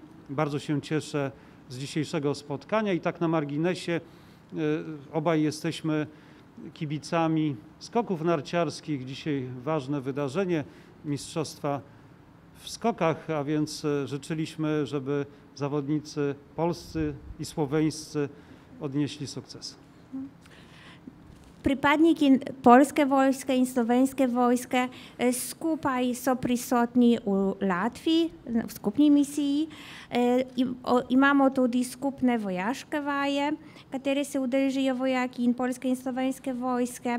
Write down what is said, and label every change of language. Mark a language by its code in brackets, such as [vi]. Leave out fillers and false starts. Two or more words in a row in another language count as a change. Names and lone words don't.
[pl] Bardzo się cieszę z dzisiejszego spotkania i tak na marginesie obaj jesteśmy kibicami skoków narciarskich. Dzisiaj ważne wydarzenie, mistrzostwa w skokach, a więc życzyliśmy, żeby zawodnicy polscy i słoweńscy odnieśli sukces. [sl] Pripadniki polske vojske in slovenske vojske skupaj so prisotni v Latviji, v skupni misiji. Imamo tudi skupne vojaške vaje, katere se udeležijo vojaki in polske in slovenske vojske.